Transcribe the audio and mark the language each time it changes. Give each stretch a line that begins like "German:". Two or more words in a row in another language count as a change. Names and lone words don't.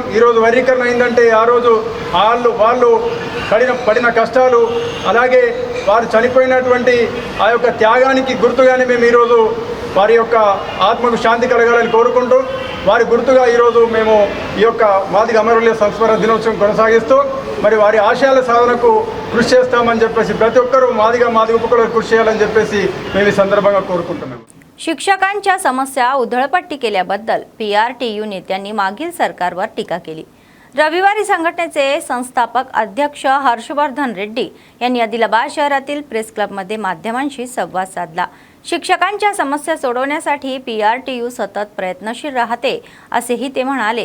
Telugu: ఈరోజు వర్గీకరణ అయిందంటే ఆ రోజు వాళ్ళు పడిన కష్టాలు అలాగే వారు చనిపోయినటువంటి ఆ యొక్క త్యాగానికి గుర్తుగానే మేము ఈరోజు వారి యొక్క ఆత్మకు శాంతి కలగాలని కోరుకుంటూ వారి గుర్తుగా ఈరోజు మేము ఈ యొక్క మాదిగ అమరవీరుల సంస్మరణ దినోత్సవం కొనసాగిస్తూ మరి వారి ఆశయాల సాధనకు కృషి చేస్తామని చెప్పేసి ప్రతి ఒక్కరూ మాదిగ ఉపకులకు కృషి చేయాలని చెప్పేసి మేము ఈ संदर्भात కోరుకుంటున్నాము.
Marathi: शिक्षकांच्या समस्या उधळपट्टी केल्याबद्दल PRTU नेत्यांनी मागील सरकारवर टीका केली. रविवारी संघटनेचे संस्थापक अध्यक्ष हर्षवर्धन रेड्डी यांनी आदिलाबाद शहरातील प्रेस क्लबमध्ये माध्यमांशी संवाद साधला. शिक्षकांच्या समस्या सोडवण्यासाठी PRTU सतत प्रयत्नशील राहते असेही ते म्हणाले.